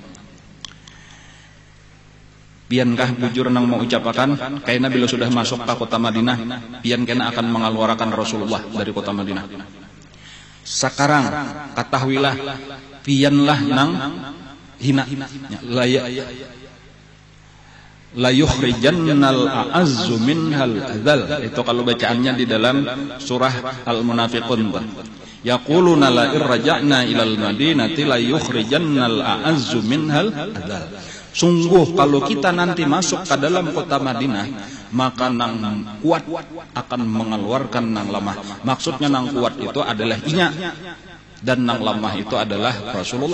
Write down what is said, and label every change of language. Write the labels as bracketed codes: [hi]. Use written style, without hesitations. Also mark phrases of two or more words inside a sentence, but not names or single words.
[bjn] Piankah bujur nang mau ucapakan kayaknya bila sudah masuk ke kota Madinah, pian kena akan mengeluarkan Rasulullah dari kota Madinah. Sekarang ketahuilah pianlah nang hina [ar] لَيُخْرِجَنَّ الْأَعَزُّ مِنْهَا الْأَذَلَّ. [bjn] Itu kalau bacaannya di dalam surah Al-Munafiqun. [ar] يَقُولُونَ لَئِنْ رَجَعْنَا إِلَى الْمَدِينَةِ لَيُخْرِجَنَّ الْأَعَزُّ مِنْهَا الْأَذَلَّ. [bjn] Sungguh kalau kita nanti masuk ke dalam kota Madinah, maka nang kuat akan mengeluarkan nang lemah. Maksudnya nang kuat itu adalah inya dan nang lemah itu adalah Rasulullah.